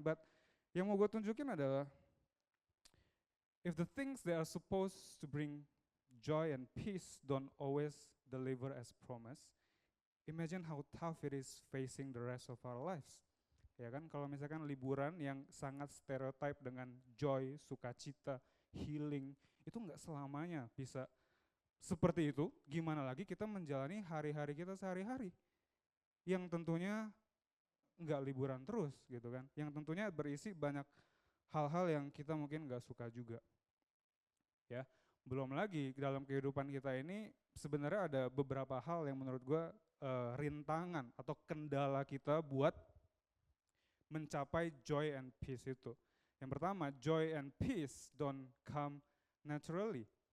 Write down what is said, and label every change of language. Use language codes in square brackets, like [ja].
[en] But [id] yang mau gue tunjukin adalah [en] if the things that are supposed to bring joy and peace don't always deliver as promised, imagine how tough it is facing the rest of our lives. [id] Ya kan, kalau misalkan liburan yang sangat stereotype dengan joy, sukacita, healing, itu nggak selamanya bisa seperti itu. Gimana lagi kita menjalani hari-hari kita sehari-hari, yang tentunya nggak liburan terus gitu kan, yang tentunya berisi banyak hal-hal yang kita mungkin nggak suka juga. Ya, belum lagi dalam kehidupan kita ini sebenarnya ada beberapa hal yang menurut gue rintangan atau kendala kita buat mencapai joy and peace itu. Yang pertama, [en] joy and peace don't come naturally.